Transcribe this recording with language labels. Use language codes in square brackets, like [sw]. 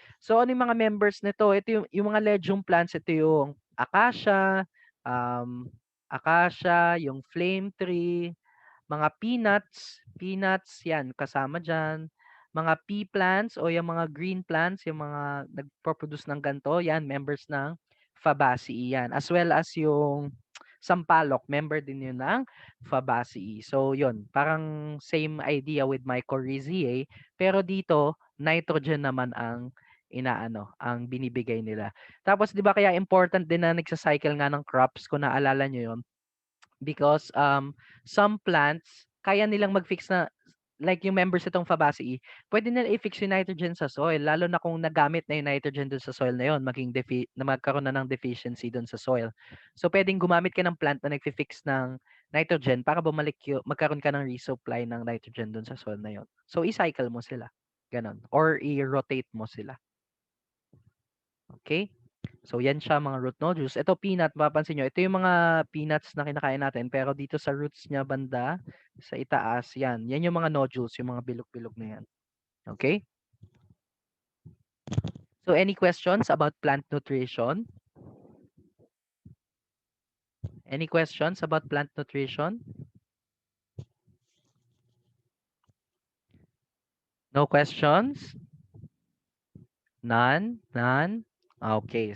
[tl] So ano yung mga members nito? Ito yung mga legume plants, ito yung um, acacia, yung flame tree, mga peanuts yan kasama diyan. Mga pea plants o yung mga green plants, yung mga nagpo-produce ng ganto, yan members ng Fabaceae yan. As well as yung sampalok, member din yun ng Fabaceae. So yun, parang same idea with mycorrhizae, pero dito nitrogen naman ang ang binibigay nila. Tapos 'di ba kaya important din na nagsa-cycle nga ng crops kung naalala niyo yun? Because some plants kaya nilang mag-fix na like yung members itong Fabaceae, pwede nila i-fix yung nitrogen sa soil lalo na kung nagamit na yung nitrogen dun sa soil na yon, na magkaroon na ng deficiency dun sa soil. So pwedeng gumamit ka ng plant na nagfi-fix ng nitrogen para magkaroon ka ng resupply ng nitrogen dun sa soil na yon. So i-cycle mo sila. Ganon. Or i-rotate mo sila. Okay? So yan siya mga root nodules. Ito peanut, mapapansin nyo, ito yung mga peanuts na kinakain natin pero dito sa roots niya banda, sa itaas, yan. Yan yung mga nodules, yung mga bilog-bilog na yan. Okay? [en] So any questions about plant nutrition? Any questions about plant nutrition? No questions? None? None? Okay.